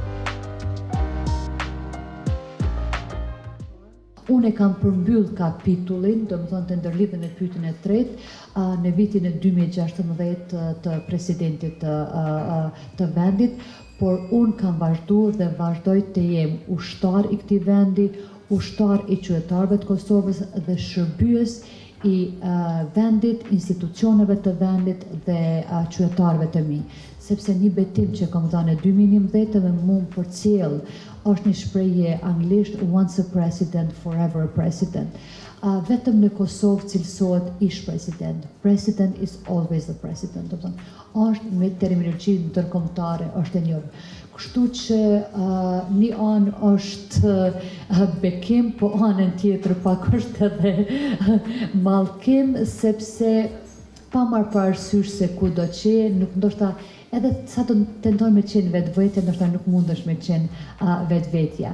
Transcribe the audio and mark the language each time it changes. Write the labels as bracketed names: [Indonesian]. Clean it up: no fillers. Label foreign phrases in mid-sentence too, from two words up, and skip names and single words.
[Albanian] Unë e kam përmbyll kapitullin, do më thonë të ndërlidhen e pyetjen e tretë, në vitin e 2016 të presidentit të vendit, por unë kam vazhdu dhe vazhdoj të jem ushtar i këtij vendi, ushtar i qytetarëve të Kosovës dhe shërbyes i vendit, institucioneve të vendit dhe qytetarëve të mi. Sepse një betim që kam dhënë 2011 dhe mu më përcjell është një shprehje anglisht, [English] once a president, forever a president. [Albanian] Vetëm në Kosovë cilësohet ish president. [English] President is always the president. [Albanian] Është me terminologji ndërkombëtare, është e njohur. Kështu që një anë është bekim, po anën tjetër pak është edhe mallkim, sepse pa marrë parasysh se ku do qenë, nuk ndoshta edhe sa të tentojmë me qenë vetvetja, ndoshta nuk mundesh me qenë vetvetja.